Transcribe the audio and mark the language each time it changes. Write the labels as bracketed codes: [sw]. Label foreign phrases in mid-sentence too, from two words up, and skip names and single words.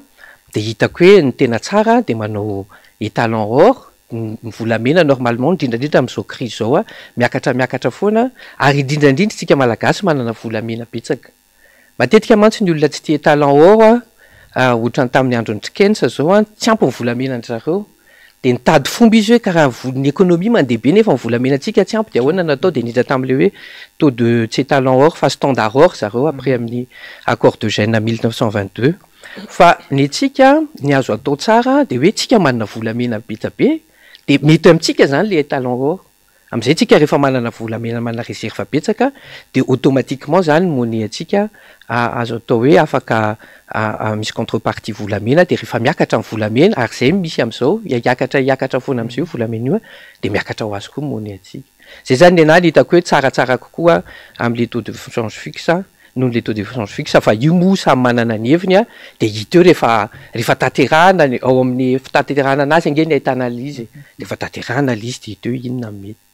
[mg] de hitako hoe ny tena tsara de manao [fr] étalon or [mg] ny volamena normalement indrindrandrindra am'izao crise zao a miakatra foana ary indrindrandrindra tsika malagasy manana volamena betsaka matetika mantsy ny olona tsy tia [fr] étalon or [mg] a ohatrany tamin'ny androny trikensa zao a tsy ampy ny volamena anjareo de nitady fomba izy hoe karaha ny économie mandeha be nefa ny volamenatsika tsy ampy de ahoana natao de nidra tam'le hoe [fr] taux de [mg] tsy étalon or fa [fr] standard or [mg] zareo après amin'ny [fr] accord de Gênes [mg] 1922 fa ny tsika ny azo atao tsara de hoe tsika manana volamena betsabe de mety amitsika zany [fr] le étalon or [mg] am'izay tsika rehefa manana volamena manana réserve betsaka de automatiquement zany monnaie atsika azo atao hoe afaka misy contrepartie volamena de rehefa miakatra amin'ny volamena ary zay misy am'izao hiakatra foana am'izay volamena io de miakatra ho azy koa monnaie atsika zay zany ny anahy hitako hoe tsaratsara kokoa am' [fr] le taux de change fixe [mg] noho [fr] le taux de change fixe [mg] fa io moa samy manana ny heviny a de hita eo rehefa taterahana ao amin'ny fitaterahana anazy ange ny ahitana lizy de efa taterahana lizy de hita eo inona mety